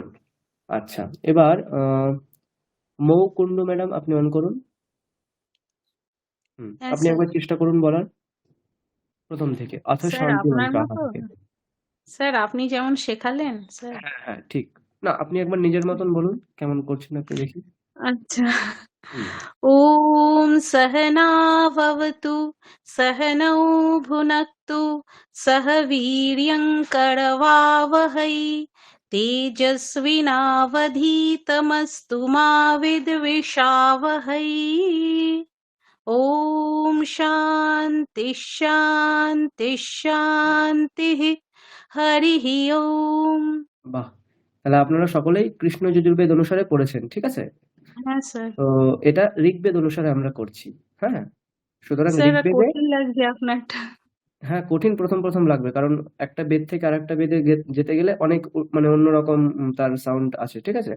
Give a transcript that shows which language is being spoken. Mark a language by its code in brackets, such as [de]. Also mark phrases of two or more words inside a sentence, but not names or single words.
[bn] আচ্ছা, এবার মৌকুন্ডু ম্যাডাম আপনি অন করুন। হ্যাঁ আপনি স্যার। একবার চেষ্টা করুন বলার প্রথম থেকে, অথ স্যার শান্তি আপনার মন্ত্র মতো, থেকে। স্যার আপনি যেমন শেখালেন স্যার। হ্যাঁ হ্যাঁ, ঠিক। না, আপনি একবার নিজের মতন বলুন, কেমন করছেন আপনি দেখি। আচ্ছা। হুম। [sa] ॐ सहना भवतु सहनौ भुनक्तु सह वीर्यं करवावहै तेजस्विनावधीतमस्तु मा विद्विषावहै। ॐ शान्ति शान्ति शान्तिः। हरिः ओम। [bn] বাহ, তাহলে আপনারা সকলেই কৃষ্ণ যজুর্বেদ অনুসারে পড়েছেন, ঠিক আছে? হ্যাঁ স্যার। তো এটা ঋগ্বেদ অনুসারে আমরা করছি, হ্যাঁ? সুতরাং স্যার ঋগ্বেদে, কঠিন লাগছে আপনারটা। হ্যাঁ, কঠিন প্রথম প্রথম লাগবে, কারণ একটা বেদ থেকে আরেকটা বেদে যেতে গেলে অনেক মানে অন্যরকম তার সাউন্ড আছে, ঠিক আছে?